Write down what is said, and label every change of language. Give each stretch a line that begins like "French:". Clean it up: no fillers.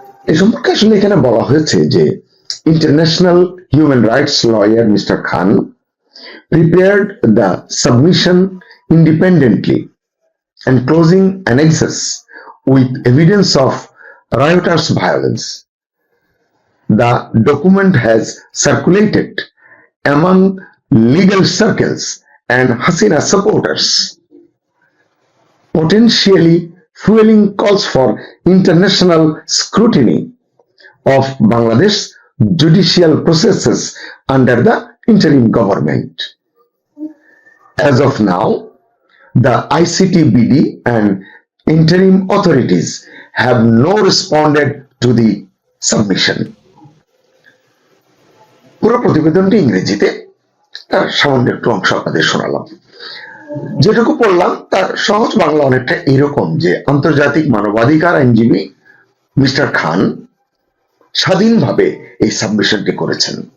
Bangla: এ সম্পর্কে আসলে এখানে বলা হয়েছে যে
English: International human rights lawyer mister Khan prepared the submission independently and closing annexes with evidence of riotous violence. The document has circulated among legal circles and Hasina supporters, potentially fueling calls for international scrutiny of Bangladesh judicial processes under the interim government. As of now, the ICTBD and interim authorities have no responded to the submission.
Bangla: পুরো প্রতিবেদনটি ইংরেজিতে, তার সামান্য একটু অংশ আপনাদের শোনালাম। যেটুকু পড়লাম তার সহজ বাংলা অনেকটা এরকম যে আন্তর্জাতিক মানবাধিকার আইনজীবী মিস্টার খান স্বাধীনভাবে এই সাবমিশনটি করেছেন।